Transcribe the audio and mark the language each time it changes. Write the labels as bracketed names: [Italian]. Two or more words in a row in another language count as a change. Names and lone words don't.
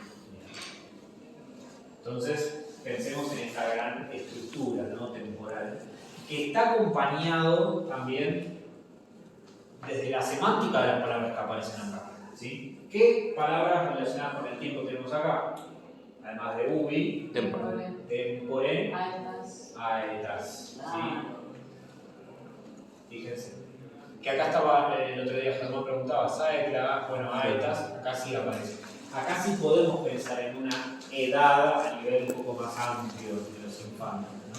[Spanish] Entonces, pensemos en esta gran estructura, ¿no?, temporal, que está acompañado también desde la semántica de las palabras que aparecen acá, ¿sí? ¿Qué palabras relacionadas con el tiempo tenemos acá? Además de ubi, Tempore. tempore, altas. aetas, ¿sí? Ah, Fíjense. Que acá estaba, el otro día Germán preguntaba, saetla, bueno, aetas, acá sí aparece. Acá sí podemos pensar en una edad a nivel un poco más amplio de los infantes, ¿no?